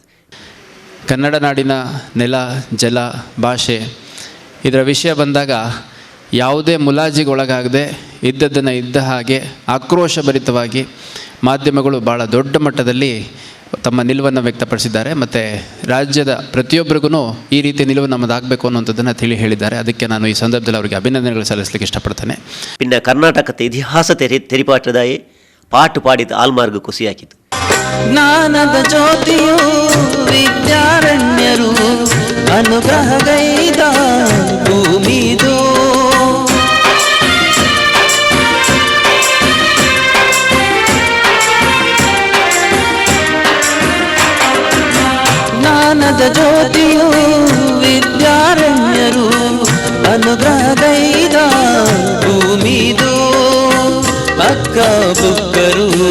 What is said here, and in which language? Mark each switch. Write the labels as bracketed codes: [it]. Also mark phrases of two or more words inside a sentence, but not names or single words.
[kn] ಕನ್ನಡ ನಾಡಿನ ನೆಲ, ಜಲ, ಭಾಷೆ ಇದರ ವಿಷಯ ಬಂದಾಗ ಯಾವುದೇ ಮುಲಾಜಿಗೊಳಗಾಗದೆ ಇದ್ದದ್ದನ್ನು ಇದ್ದ ಹಾಗೆ ಆಕ್ರೋಶಭರಿತವಾಗಿ ಮಾಧ್ಯಮಗಳು ಭಾಳ ದೊಡ್ಡ ಮಟ್ಟದಲ್ಲಿ ತಮ್ಮ ನಿಲುವನ್ನು ವ್ಯಕ್ತಪಡಿಸಿದ್ದಾರೆ. ಮತ್ತು ರಾಜ್ಯದ ಪ್ರತಿಯೊಬ್ಬರಿಗೂ ಈ ರೀತಿ ನಿಲುವು ನಮ್ಮದಾಗಬೇಕು ಅನ್ನೋಂಥದ್ದನ್ನು ಹೇಳಿದ್ದಾರೆ. ಅದಕ್ಕೆ ನಾನು ಈ ಸಂದರ್ಭದಲ್ಲಿ ಅವರಿಗೆ ಅಭಿನಂದನೆಗಳು ಸಲ್ಲಿಸಲಿಕ್ಕೆ ಇಷ್ಟಪಡ್ತೇನೆ. ಇನ್ನು ಕರ್ನಾಟಕದ ಇತಿಹಾಸ ತೆರಿಪಾಟದಾಯೇ ಪಾಟು ಪಾಡಿದ ಆಲ್ಮಾರ್ಗ ಕುಸಿ ಹಾಕಿತು. ಜ್ಞಾನದ ಜ್ಯೋತಿಯು ವಿದ್ಯಾರಣ್ಯರು ಅನುಗ್ರಹಗೈದ ಭೂಮಿದು ಜ್ಞಾನದ ಜ್ಯೋತಿಯು ವಿದ್ಯಾರಣ್ಯರು ಅನುಗ್ರಹಗೈದ ಭೂಮಿದು ಅಕ್ಕ ಬುಕ್ಕರು